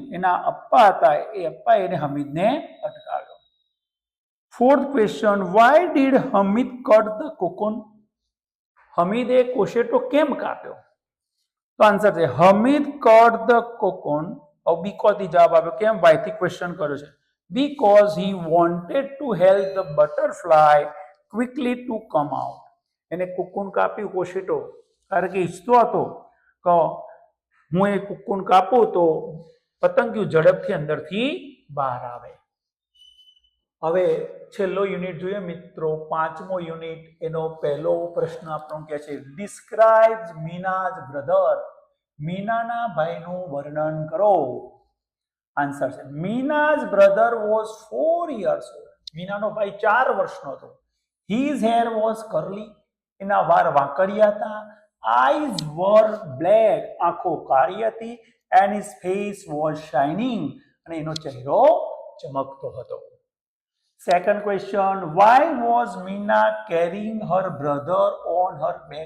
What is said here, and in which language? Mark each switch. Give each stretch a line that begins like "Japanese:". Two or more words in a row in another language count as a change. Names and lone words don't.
Gujarati: એના અપ્પા હતા, એ અપ્પા એને હમીદને અટકાવ્યો.
English: Fourth question, why did Hamid cut the cocoon?
Gujarati: હમીદે કોશેટો કેમ કાપ્યો? તો આન્સર છે,
English: Hamid cut the cocoon.
Gujarati: બીકોઝ થી જવાબ આપ્યો. કેમ? વાય થી ક્વેશ્ચન કર્યો છે.
English: Because he wanted to help the butterfly quickly to come out.
Gujarati: એને કુકુન કાપ્યું, કોશેટો, કારણ કે ઈચ્છતો હતો કે હું એ કુકુન કાપું તો પતંગિયું ઝડપથી અંદરથી બહાર આવે. હવે છેલ્લો યુનિટ જોઈએ મિત્રો, 5મો યુનિટ. એનો પહેલો પ્રશ્ન આપણો કહે છે,
English: Describe Meena's brother.
Gujarati: મીનાના ભાઈનું વર્ણન કરો. આન્સર છે,
English: Meena's brother was 4 years old.
Gujarati: મીનાનો ભાઈ 4 વર્ષનો હતો.
English: His hair was curly.
Gujarati: એના વાળ વાંકડિયા હતા.
English: Eyes were black.
Gujarati: આંખો કાળી હતી.
English: And his face was shining.
Gujarati: અને એનો ચહેરો ચમકતો હતો.
English: Second question, why was Meena carrying her brother on her back?